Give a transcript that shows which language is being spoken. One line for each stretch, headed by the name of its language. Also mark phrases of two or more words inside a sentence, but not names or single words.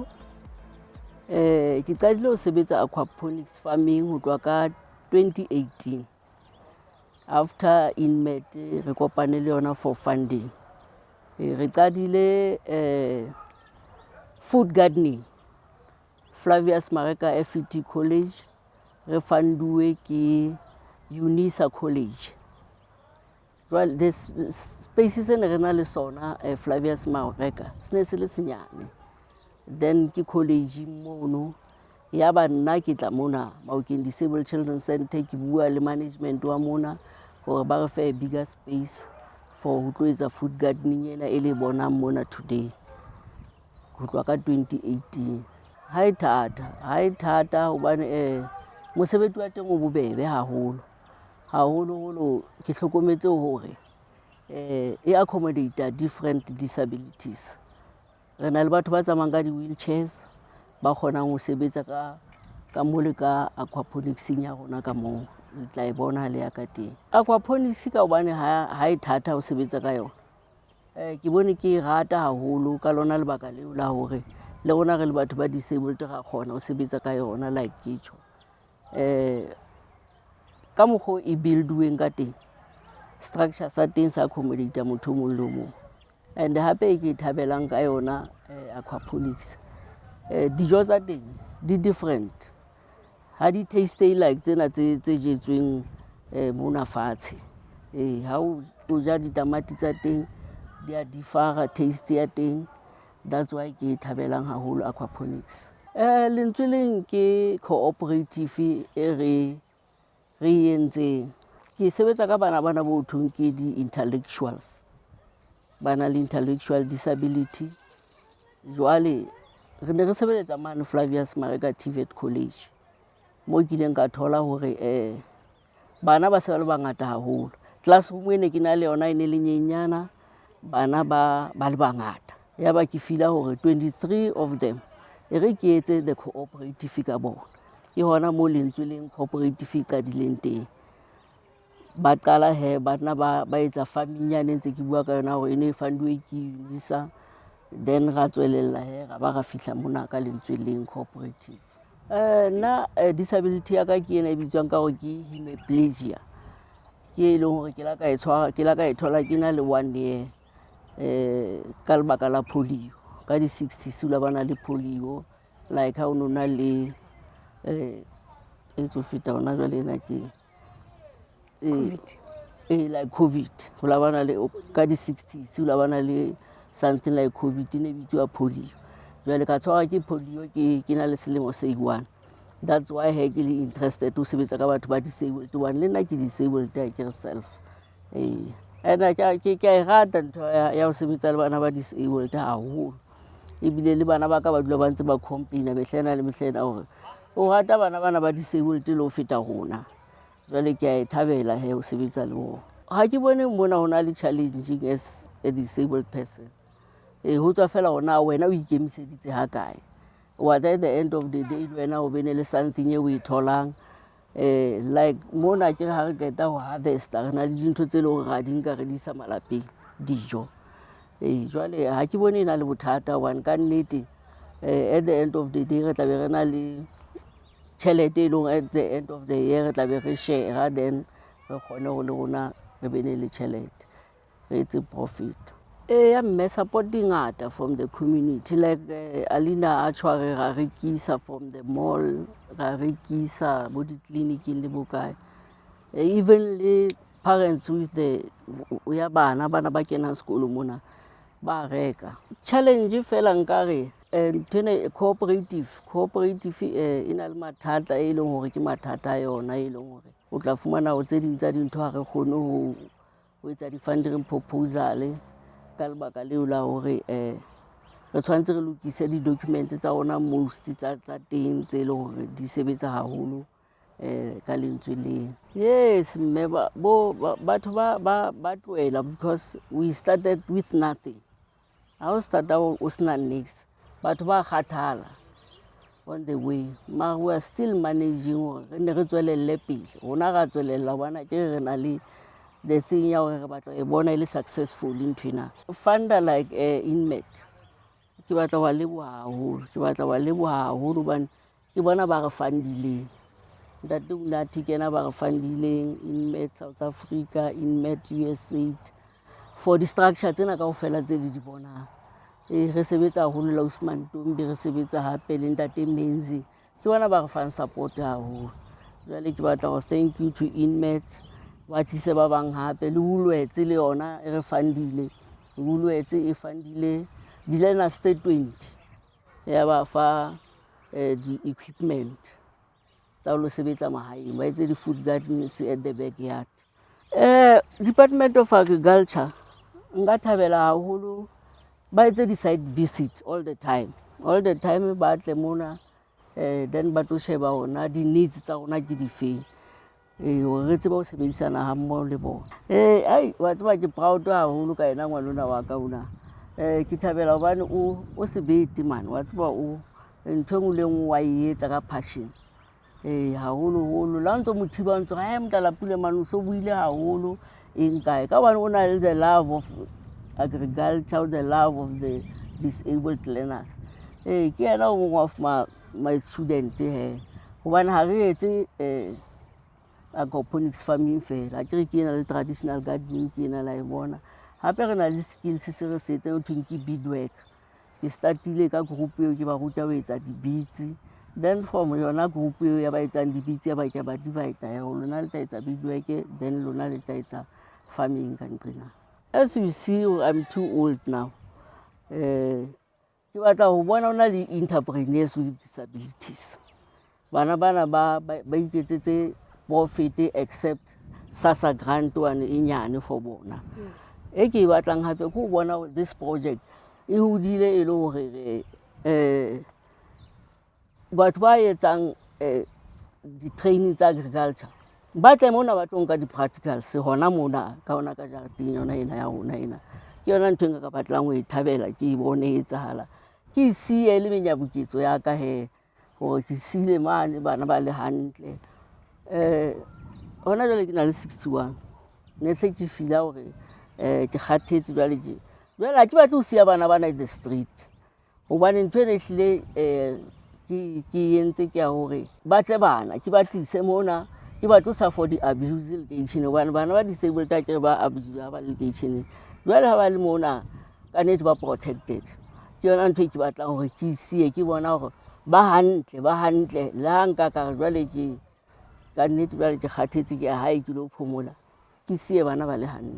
Southern Sotho: Ke qadile ho sebetsa
English: aquaponics farming
Southern Sotho: ho tloha ka 2018 after INMED re kopane le yona
English: for funding.
Southern Sotho: Re qadile food gardening Flavius Mareka FET College, re funduwe ke UNISA College.
English: Well, this spaces
Southern Sotho: in re sona Flavius Mareka se se le senyane. Then ke college mono ya ba nna ke tla mona Maokeng Disabled Children Center ke bua le management wa mona hore ba re fe
English: a bigger space for
Southern Sotho: ho tloetsa
English: food gardening
Southern Sotho: ena e le bona mona today go tloa ka 2018. Ha e thata hobane mosebetsi wa teng o bobebe haholo ke hlokometse hore e
English: accommodate different disabilities.
Southern Sotho: Re na le batho ba tsamayang ka di-wheelchairs ba kgonang ho sebetsa ka mole ka aquaponics ya rona ka moo le tla e bona le ya ka teng. Aquaponics ka hobane ha e thata ho sebetsa ka yona, ke bone ke rata haholo ka lona lebaka leo la hore le rona re le batho ba disabled ra kgona ho sebetsa ka yona. Like ke tjho ka mokgo e build-uweng ka teng, structure sa teng sa accommodate motho mong le mong. And hape ke thabelang ka yona aquaponics, dijo tsa teng di different, ha di
English: taste like
Southern Sotho: tsena tse jetsweng mona fatshe. Ha o ja ditamati tsa teng di a differa taste ya teng.
English: That's why
Southern Sotho: ke thabelang haholo aquaponics. Lentsweleng ke cooperative e re entseng. Ke sebetsa ka bana bo thweng ke di-intellectuals, bana le intellectual disability. Jwale re ne re sebeletsa mane Flavius Mareka TVET College moo ke ileng ka thola hore bana ba se ba le bangata haholo. classroom ene ke na le yona e ne le nyenyana, bana ba le bangata. Ya ba ke fila hore
English: 23 of them
Southern Sotho: e re ke etse
English: the cooperative
Southern Sotho: ka bona. Ke hona mo Lentsweleng Cooperative e qadileng teng. Ba qala he bana ba etsa farming yane ntse ke bua ka yona hore e ne e fundiwe ke UNISA, then ra tswelella he ra ba ra fihla mona ka Lentsweleng Cooperative. Nna disability ya ka ke ena e bitswang ka hore ke hemiplegia, ke e leng hore ke la ka e thola ke na le 1 year ka lebaka la polio. Ka di 60s o la bana le polio, like ha o no na le e tso feta hona jwale ena ke COVID. Like COVID, ho la bana le ka di 60s o la bana le
English: something like COVID
Southern Sotho: ne bitswa polio. Jwale ka tshwarwa ke polio ke na le selemo se 1.
English: That's why
Southern Sotho: he ke le
English: interested to
Southern Sotho: sebetsa ka batho ba disabled one. Le nna ke disabled ha ke re self. And ke a e rata ntho ya ho sebetsa le bana ba disabled haholo. Ebile le bana ba ka ba dula ba ntse ba complaina mehlena le mehlena hore o rata bana ba disabled le ho feta rona. Jwale ke a e thabela he ho sebetsa le bona. Ha ke bone mona ho na le
English: challenging as a disabled person.
Southern Sotho: Ho tswa fela hore na wena o ikemiseditse ha kae.
English: What at the end of the day
Southern Sotho: wena o bene le something e o e tholang. Like mona ke ha re keta ho harvesta re na le dintho tse leng hore ra di nka re di isa malapeng, dijo. Jwale ha ke bone ena le bothata hobane ka nnete
English: at the end of the day
Southern Sotho: re tla be re na le tjhelete e leng
English: at the end of the year
Southern Sotho: re tla be re share, then re kgone ho le rona re bene le tjhelete, re etse profit. Mme support ngata
English: from the community,
Southern Sotho: like Alina a tshware ra rekisa
English: from the mall,
Southern Sotho: ra rekisa bo ditleliniking le bokae. Even le
English: parents with the
Southern Sotho: ya bana ba kenang sekolo mona ba reka. Challenge fela nkare ntene cooperative e na le mathata e leng hore ke mathata a yona e leng hore o tla fumana ho tse ding tsa dintho ha re kgone ho etsa di-funding proposal ka lebaka leo la hore re tshwanetse re lokise di-document tsa rona most tsa teng tse leng hore di sebetsa haholo ka Lentsweleng.
English: Yes,
Southern Sotho: mme batho ba tlohela
English: because we started with nothing.
Southern Sotho: Ha o starta o sena niks, batho ba kgathala
English: on the way. But we are still managing
Southern Sotho: hore re ne re tswelelle pele. Rona ra tswelella hobane ke re na le
English: the thing
Southern Sotho: ya hore re batla e bona ile successful nthwena. Funder like INMED, ke batla wa leboha haholo hobane ke bona ba re fundileng. Ntate Unathi ke ena ba re fundileng, INMED South Africa, INMED USA, for di-structure tsena kaofela tse le di bonang. Re sebetsa haholo la Usman Tombi, re sebetsa hape le Ntate Menzi, ke bona ba re fang support haholo. Jwale ke batla ho
English: thank you to INMED,
Southern Sotho: ba tlise ba bang hape le Woolworths le yona e re fundile. Woolworths e fundile di-learners tse 20 ya ba fa di-equipment tsa ho sebetsa mahaeng, ba etse di-food gardens
English: at the backyard.
Southern Sotho: Department of Agriculture nka thabela haholo ba etse
English: di-site visits all the time
Southern Sotho: ba tle mona, then ba tlo sheba hona di-needs tsa rona ke difeng, hore re tsebe ho sebedisana ha mmoho le bona. Wa tseba ke proud haholo ka ena ngwanona wa ka ona. Ke thabela hobane o sebete man, wa tseba o ntho e nngwe le nngwe wa e etsa ka passion. Haholoholo la ntso mothiba o ntso Motlalapule man o so buile haholo eng kae ka hobane o na le
English: the love of agriculture, the love of the disabled learners.
Southern Sotho: Ke ena o mong
English: of my student
Southern Sotho: he, hobane ha re etse
English: aquaponics farming
Southern Sotho: fela, ke re ke ena le
English: traditional gardening
Southern Sotho: ke ena la e bona. Hape re na le skills se re se etsang ho thweng ke beadwork. Ke startile ka group eo ke ba ruta ho etsa di-beads, then from yona group eo ya ba etsang di-beads ya ba ke ba divide ya lona le tla etsa beadwork, then lona le tla etsa farming ka nqena.
English: As you see, I'm too old now.
Southern Sotho: Ke batla ho bona hona le
English: entrepreneurs with disabilities.
Southern Sotho: Bana ba iketsetse profit except SASSA grant one e nyane for bona. E ke batlang hape ke ho bona
English: this project
Southern Sotho: e hodile e le hore batho ba etsang di-training tsa agriculture ba tle mona ba tlo nka di-practicals hona mona ka hona ka jareteng yona ena ya rona ena. Ke yona ntho e nka ka batlang ho e thabela ke e bone e etsahala. Ke e siye le menyabuketso ya ka he hore ke siile mane bana ba le hantle. Hona jwale ke na le 61 ne se ke fila hore ke kgathetse jwale ha ke batle ho siya bana bana
English: in the street
Southern Sotho: hobane ntho ene ehlile ke entse ke ya hore ba tle bana ke ba tlise mona ke ba tlosa for di-abuse lekeisheneng hobane bana ba disabled a kere ba abuse ba lekeisheneng. Jwale ha ba le mona ka nnete ba protected. Ke yona ntho e ke batlang hore ke siye ke bona hore ba hantle le ha nka ka jwale ke ka nnete jwale ke kgathetse ke ya hae ke lo phomola ke siye bana ba le hantle.